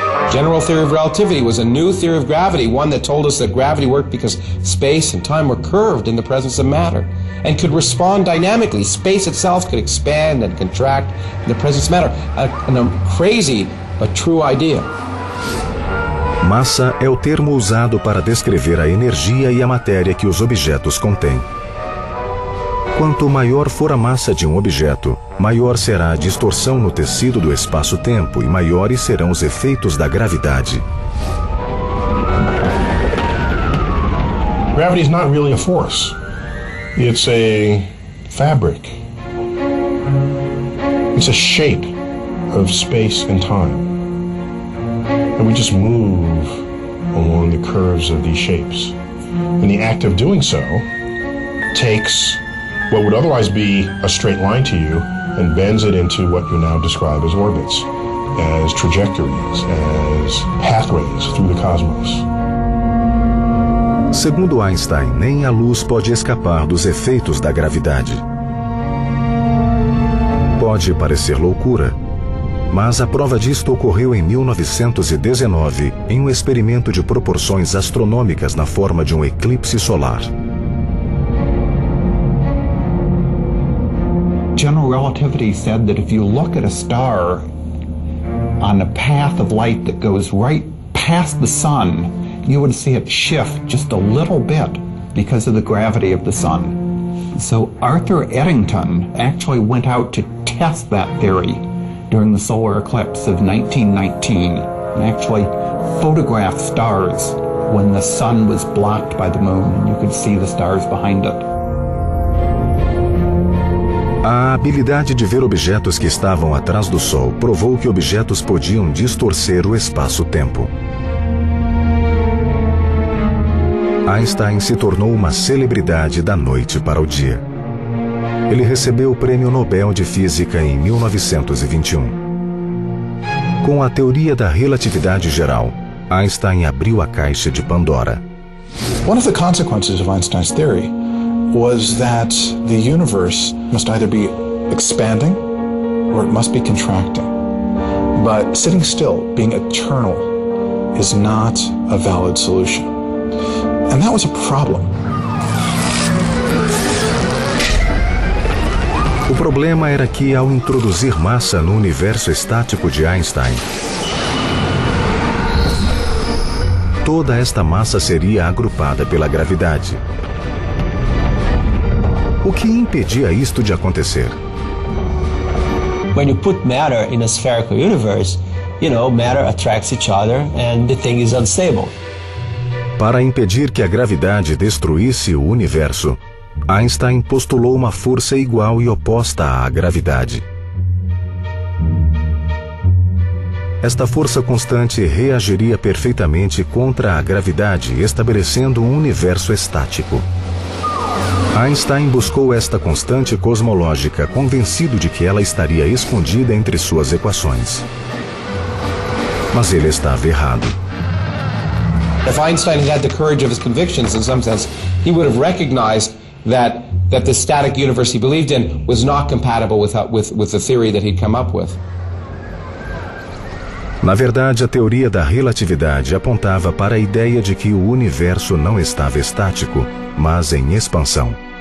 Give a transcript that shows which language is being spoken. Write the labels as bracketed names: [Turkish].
[English] General theory of relativity was a new theory of gravity, one that told us that gravity worked because space and time were curved in the presence of matter and could respond dynamically. Space itself could expand and contract in the presence of matter. A crazy but true idea. [Portuguese] Massa é o termo usado para descrever a energia e a matéria que os objetos contêm. Quanto maior for a massa de um objeto, maior será a distorção no tecido do espaço-tempo e maiores serão os efeitos da gravidade. [English] Gravity is not really a force. It's a fabric. It's a shape of space and time. And we just move along the curves of these shapes. And the act of doing so takes what would otherwise be a straight line to you and bends it into what you now describe as orbits, as trajectories, as pathways through the cosmos. [Portuguese] Segundo Einstein, nem a luz pode escapar dos efeitos da gravidade. Pode parecer loucura, mas a prova disto ocorreu em 1919, em um experimento de proporções astronômicas na forma de um eclipse solar. [English] General relativity said that if you look at a star on a path of light that goes right past the sun, you would see it shift just a little bit because of the gravity of the sun. So Arthur Eddington actually went out to test that theory during the solar eclipse of 1919, and actually photographed stars when the sun was blocked by the moon, and you could see the stars behind it. [Portuguese] A habilidade de ver objetos que estavam atrás do sol provou que objetos podiam distorcer o espaço-tempo. Einstein se tornou uma celebridade da noite para o dia. Ele recebeu o Prêmio Nobel de Física em 1921. Com a teoria da relatividade geral, Einstein abriu a caixa de Pandora. [English] One of the consequences of Einstein's theory was that the universe must either be expanding or it must be contracting. But sitting still, being eternal, is not a valid solution. And that was a problem. [Portuguese] O problema era que, ao introduzir massa no universo estático de Einstein, toda esta massa seria agrupada pela gravidade. O que impedia isto de acontecer? [English] When you put matter in a spherical universe, you know, matter attracts each other and the thing is unstable. [Portuguese] Para impedir que a gravidade destruísse o universo, Einstein postulou uma força igual e oposta à gravidade. Esta força constante reagiria perfeitamente contra a gravidade, estabelecendo um universo estático. Einstein buscou esta constante cosmológica, convencido de que ela estaria escondida entre suas equações. Mas ele estava errado. [English] If Einstein had had the courage of his convictions, in some sense, he would have recognized that the static universe he believed in was not compatible with the theory that he'd come up with. [Portuguese] Na verdade, a teoria da relatividade apontava para a ideia de que o universo não estava estático, mas em expansão.